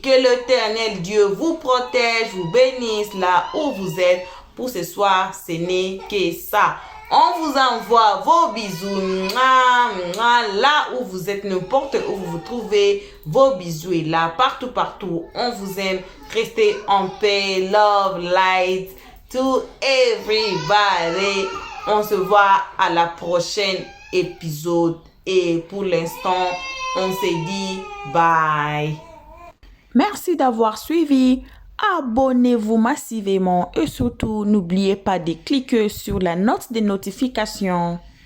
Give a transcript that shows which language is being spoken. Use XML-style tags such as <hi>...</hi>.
<fr>Que l'Éternel Dieu vous protège, vous bénisse là où vous êtes. Pour ce soir, ce n'est que ça. On vous envoie vos bisous. Là où vous êtes, n'importe où vous vous trouvez, vos bisous est là. Partout, partout. On vous aime. Restez en paix.</fr> <en>Love, light to everybody.</en> <fr>On se voit à la prochaine épisode. Et pour l'instant, on se dit bye. Merci d'avoir suivi. Abonnez-vous massivement et surtout n'oubliez pas de cliquer sur la note de notification.</fr>